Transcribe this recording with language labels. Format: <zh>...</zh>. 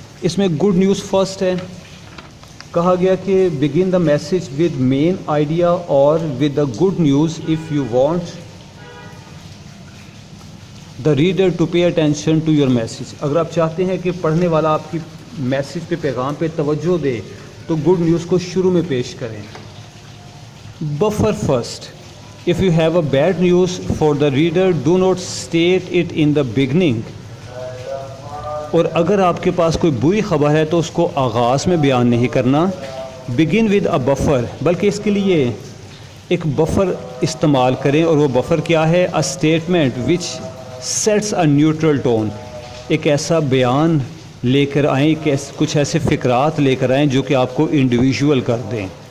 <ur>اس میں good news first ہے. کہا گیا کہ</ur> <en>Begin the message with main idea اور with the good news if you want the reader to pay attention to your message.</en> <ur>اگر آپ چاہتے ہیں کہ پڑھنے والا آپ کی میسیج پہ، پیغام پہ توجہ دے تو گڈ نیوز کو شروع میں پیش کریں.</ur> <en>Buffer first. If you have a bad news for the reader, do not state it in the beginning.</en> <ur>اور اگر آپ کے پاس کوئی بری خبر ہے تو اس کو آغاز میں بیان نہیں کرنا.</ur> <en>begin with a buffer,</en> <ur>بلکہ اس کے لیے ایک بفر استعمال کریں، اور وہ بفر کیا ہے؟</ur> <en>A statement which sets a neutral tone.</en> <ur>ایک ایسا بیان لے کر آئیں، کچھ ایسے فقرات لے کر آئیں جو کہ آپ کو انڈیویژول کر دیں.</ur>